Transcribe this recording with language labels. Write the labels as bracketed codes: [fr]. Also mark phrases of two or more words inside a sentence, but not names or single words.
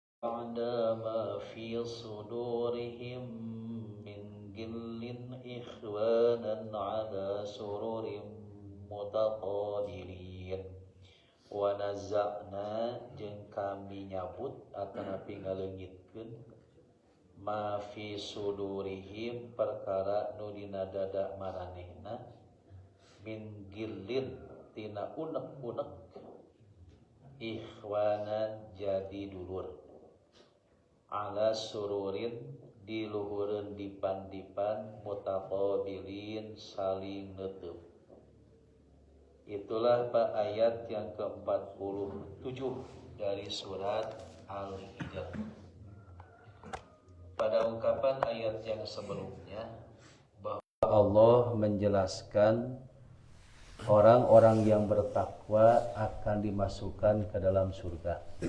[ar] ما في صدورهم من غل إخوانا على سرر متقابلين [su] Wanaza'na jeung kami nyabut atanapi ngaleungitkeun [ar] ما في صدورهم [su] perkara nu dina dada maranehna [ar] من غل [su] tina unek-unek ikhwanan jadi dulur [ar] على سرر [su] di luhureun dipan-dipan mutaqabilin saling neuteub. [id] Itulah Pak ayat yang ke-47 dari surat Al-Hijr. Pada ungkapan ayat yang sebelumnya bahwa Allah menjelaskan orang-orang yang bertakwa akan dimasukkan ke dalam surga.